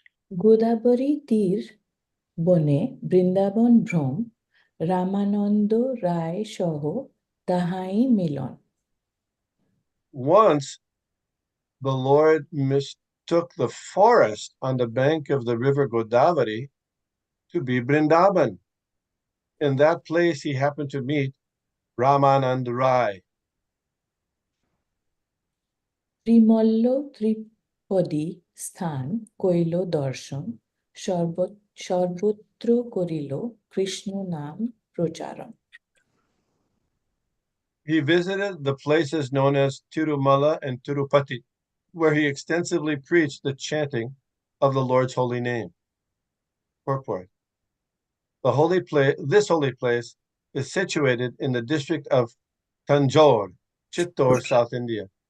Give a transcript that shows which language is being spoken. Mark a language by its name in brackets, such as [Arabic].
[Bangla] গোদাবরী তীর বনে বৃন্দাবন ভ্রম রামানন্দ রায় সহ তাহাই মিলন। [English] Once the Lord mistook the forest on the bank of the river Godavari to be Vrindavan. In that place, he happened to meet Ramanand Rai. [Bangla] ত্রিমল্ল ত্রিপদী স্থান কইল দর্শন সর্বত্র করিল কৃষ্ণ নাম প্রচারণ। [English] He visited the places known as Tirumala and Tirupati, where he extensively preached the chanting of the Lord's holy name. Purport. This holy place is situated in the district of Tanjore, Chittor, South India.